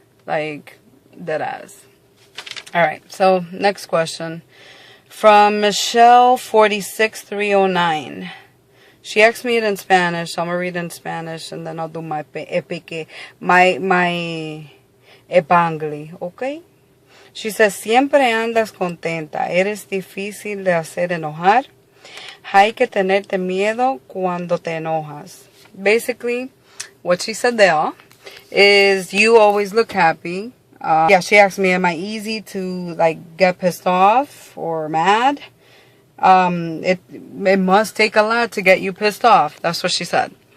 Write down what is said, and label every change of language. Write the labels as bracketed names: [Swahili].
[English] Like, deadass. Alright, so, next question. From Michelle46309. She asked me it in Spanish, so I'm going to read it in Spanish, and then I'll do my Epangli, okay? [Spanish] She says, siempre andas contenta, eres difícil de hacer enojar, hay que tenerte miedo cuando te enojas. [English] Basically, what she said there is you always look happy. Yeah, she asked me, am I easy to, like, get pissed off or mad? It must take a lot to get you pissed off. That's what she said.